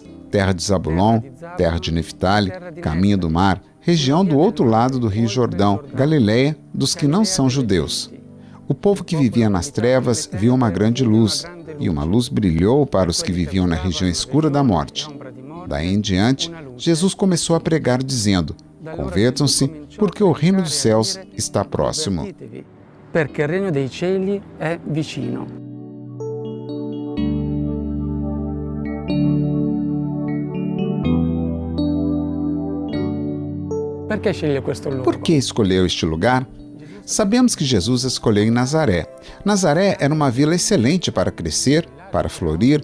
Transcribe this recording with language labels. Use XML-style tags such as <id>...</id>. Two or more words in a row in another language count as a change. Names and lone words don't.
<pt>Terra de Zabulon, terra de Neftali, caminho do mar, região do outro lado do rio Jordão, Galiléia dos que não são judeus. O povo que vivia nas trevas viu uma grande luz, e uma luz brilhou para os que viviam na região escura da morte. Daí em diante, Jesus começou a pregar dizendo: convertam-se, porque o reino dos céus está próximo.</pt> <it>Perché il regno dei cieli è vicino.</it> <pt>Por que escolheu este lugar? Sabemos que Jesus escolheu em Nazaré. Nazaré era uma vila excelente para crescer, para florir.</pt>